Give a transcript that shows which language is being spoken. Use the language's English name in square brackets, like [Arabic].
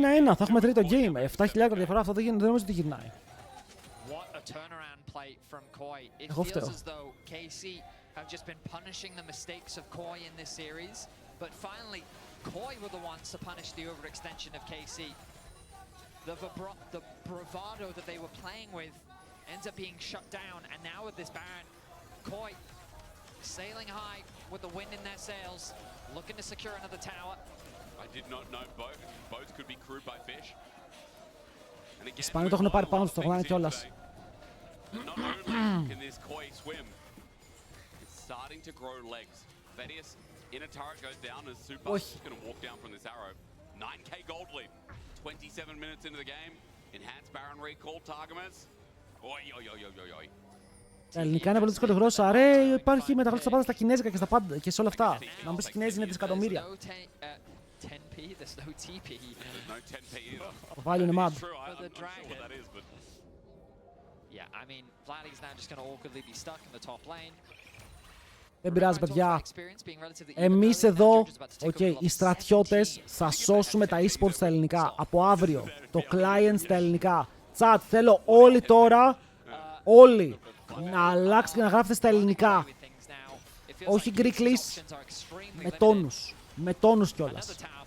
[Greek] 1-1, θα έχουμε τρίτο game. 7.000 διαφορά, αυτό δεν νομίζω ότι γυρνάει. [English] Turnaround play from Mkoi. It [Greek] Εγώ [English] feels [Greek] φταίω. [English] as though KC have just been punishing the mistakes of Mkoi in this series, but finally Mkoi were the ones to punish the overextension of KC. The bravado that they were playing with ends up being shut down, and now with this Baron, Mkoi sailing high with the wind in their sails, looking to secure another tower. I did not know both could be crewed by fish. [Greek] Οι Ισπανοί το έχουν πάρει πάνω τους, το έχουν κιόλας. [English] Not only can this Koi swim, it's starting to grow legs. Thaddeus in a turret goes down as Super is going to walk down from this arrow. 9k gold lead. 27 minutes into the game. Enhanced Baron recall Targamas. Oi, oi, oi, oi, oi. [Greek] Τα ελληνικά είναι πολύ δύσκολη γλώσσα. Ρε, υπάρχει μεταγλώτηση στα πάντα στα κινέζικα και, και σε όλα αυτά. Να μου πεις Κινέζοι είναι δισεκατομμύρια. [English] 10p, there's no TP. There's no 10p either. [Greek] Το value είναι mad. [English] I'm not sure what that is, but Yeah, I mean, Vladi's now just going to awkwardly be stuck in the top lane. [Greek] Δεν πειράζει, παιδιά. Εμείς εδώ, οι στρατιώτες, θα σώσουμε τα e-sports στα ελληνικά. Από αύριο, το client στα ελληνικά. Chat, θέλω όλοι τώρα, όλοι, να αλλάξετε και να γράφετε στα ελληνικά. Όχι γκρίκλις, με τόνους. Με τόνους κιόλας.